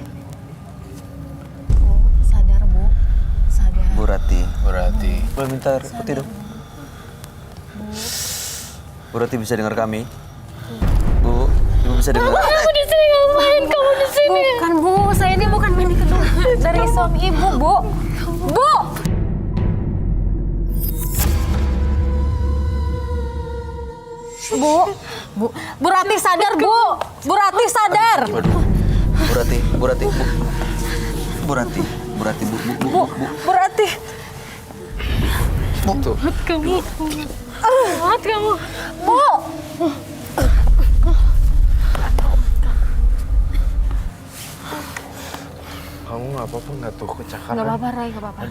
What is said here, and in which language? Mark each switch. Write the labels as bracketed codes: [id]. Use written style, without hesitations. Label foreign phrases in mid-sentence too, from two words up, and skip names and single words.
[id] Bu, sadar Bu. Sadar. Bu Rati. Berarti. Boleh minta air putih dong? Bu Rati bisa dengar kami? Bu, Ibu bisa dengar? Kamu di sini ngapain? Kamu di sini. Bukan Bu, saya ini bukan bini kedua dari suami ibu, Bu. Bu. Bu. Bu Rati sadar, Bu. Bu Rati sadar. Waduh. Bu Rati, Bu Rati, Bu. Bu Rati, Bu Rati, Bu. Bu Rati. Tuh. Kamu. Jahat kamu. Bu. Kamu nggak apa-apa nggak tuh kecakaran? Gak apa-apa, Roy, gak apa-apa.